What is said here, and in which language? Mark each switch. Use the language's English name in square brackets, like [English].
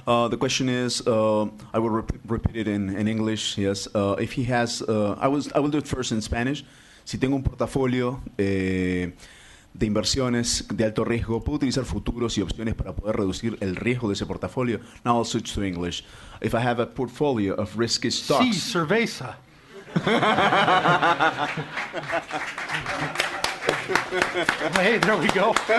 [English] The question is, I will repeat it in English. Yes, if he has, I will do it first in Spanish. [Spanish] Si tengo un portafolio de inversiones de alto riesgo, ¿puedo utilizar futuros y opciones para poder reducir el riesgo de ese portafolio? [English] Now I'll switch to English. If I have a portfolio of risky stocks. [Spanish] Sí, cerveza. [English] Hey, there we go.